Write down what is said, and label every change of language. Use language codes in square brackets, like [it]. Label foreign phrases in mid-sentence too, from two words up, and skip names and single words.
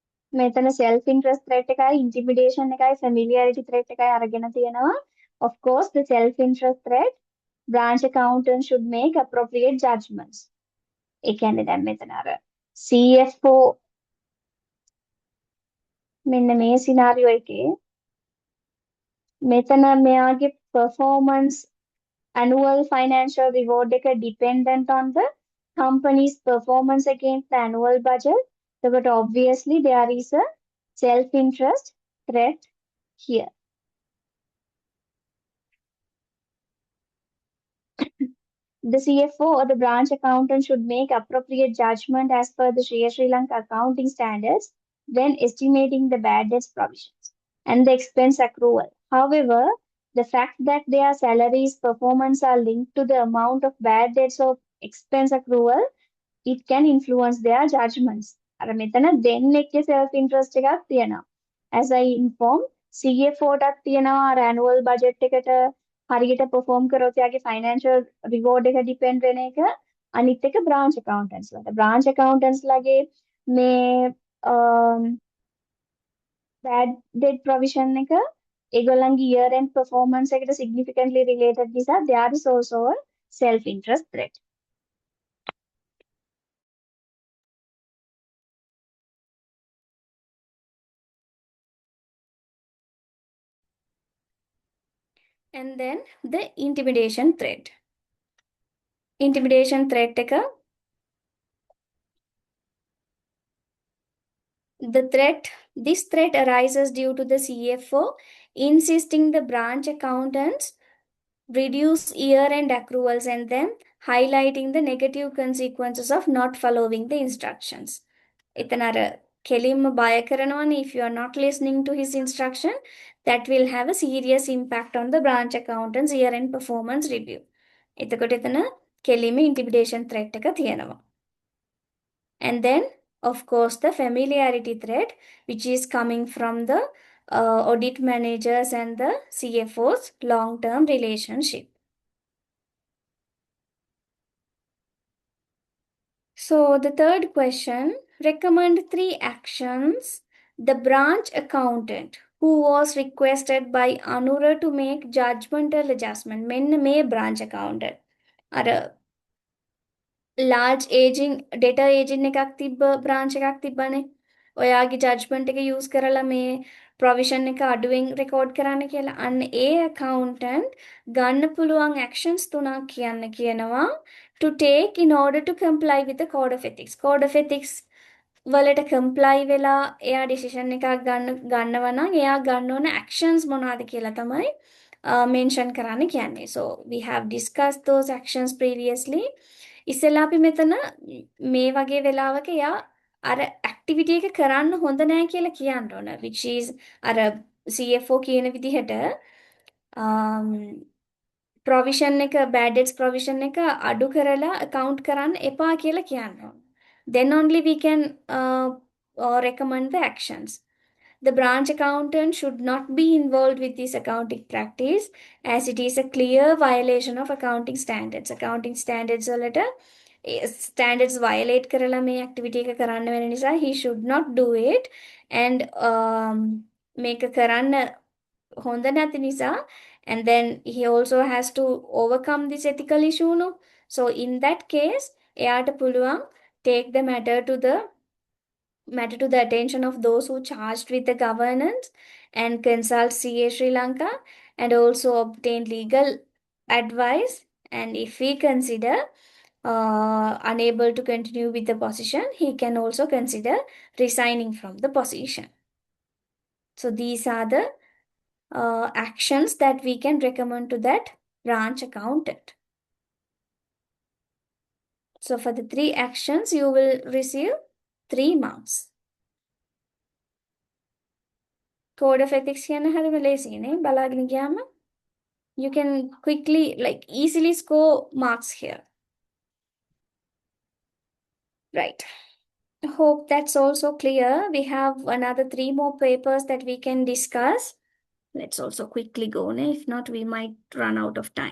[si] මෙතන [en] self interest threat [si] එකයි intimidation එකයි [en] familiarity threat [si] එකයි අරගෙන තියෙනවා. [en] Of course the self interest threat branch accountant should make appropriate judgments. [si] ඒ කියන්නේ දැන් මෙතන අර CFO මෙන්න මේ සිනාරියෝ එකේ මෙතන මෙයාගේ [en] performance annual financial reward [si] එක [en] dependent on the company's performance against the annual budget. But obviously there is a self-interest threat here. The CFO or the branch accountant should make appropriate judgment as per the Sri Lanka accounting standards when estimating the bad debts provisions and the expense accrual. However, the fact that their salaries performance are linked to the amount of bad debts or expense accrual, it can influence their judgments. [si] අර මෙතන දෙන්නෙක්ගේ [en] self interest [si] එකක් තියෙනවා. [en] As I informed, [si] CFO ටත් තියෙනවා අර [en] annual budget [si] එකට හරියට perform කරොත් යාගේ [en] financial reward [si] එක depend වෙන එක. අනිත් එක [en] branch accountants [si] ලට. [en] branch accountants [si] ලගේ මේ [en] bad debt provision [si] එක ඒගොල්ලන්ගේ [en] year end performance [si] එකට [en] significantly related [si] නිසා [en] there is also a self interest threat. And then the intimidation threat. Intimidation threat එක this threat arises due to the CFO insisting the branch accountants reduce year-end accruals and then highlighting the negative consequences of not following the instructions. [si] එතන අර කෙලින්ම බය කරනවනේ [en] if you are not listening to his instruction, that will have a serious impact on the branch accountant's year-end performance review. [si] එතකොට එතන කෙලින්ම [en] intimidation threat [si] එක තියෙනවා. [en] And then, of course, the familiarity threat, which is coming from the audit managers and the CFO's long-term relationship. So the third question, recommend 3 actions the branch accountant who was requested by Anura to make judgmental adjustment. [si] මෙන්න මේ [en] branch accountant. [si] අර [en] large aging data aging [si] එකක් තිබ්බ branch එකක් තිබ්බනේ. ඔයාගේ judgment එක use කරලා මේ provision එක අඩුවෙන් record කරන්න කියලා. අන්න ඒ accountant ගන්න පුළුවන් actions 3ක් කියන්න කියනවා [en] to take in order to comply with the code of ethics. Code of ethics [si] වලට comply වෙලා එයා decision එකක් ගන්නවා නම් එයා ගන්න ඕන actions මොනවාද කියලා තමයි mention කරන්න කියන්නේ. [en] So we have discussed those actions previously. [si] ඉස්සෙල්ලා අපි මෙතන මේ වගේ වෙලාවක එයා අර activity එක කරන්න හොඳ නැහැ කියලා කියන්න ඕන, [en] which is [si] අර CFO කියන විදිහට provision එක [en] bad debts provision [si] එක අඩු කරලා account කරන්න එපා කියලා කියන්න ඕන. [en] Then only we can recommend the actions. The branch accountant should not be involved with this accounting practice as it is a clear violation of accounting standards. Accounting standards වලට standards violate [si] කරලා මේ [en] activity [si] එක කරන්න වෙන නිසා [en] he should not do it and [si] මේක කරන්න හොඳ නැති නිසා [en] and then he also has to overcome this ethical issue no. So in that case [si] එයාට පුළුවන් [en] take the matter to the attention of those who charged with the governance and consult CA Sri Lanka and also obtain legal advice, and if we consider unable to continue with the position, he can also consider resigning from the position. So these are the actions that we can recommend to that branch accountant. So for the 3 actions, you will receive 3 marks. Code of ethics [si] කියන හැම ලේසියනේ බලාගෙන ගියාම [en] you can quickly easily score marks here. Right. I hope that's also clear. We have another 3 more papers that we can discuss. Let's also quickly go, if not we might run out of time.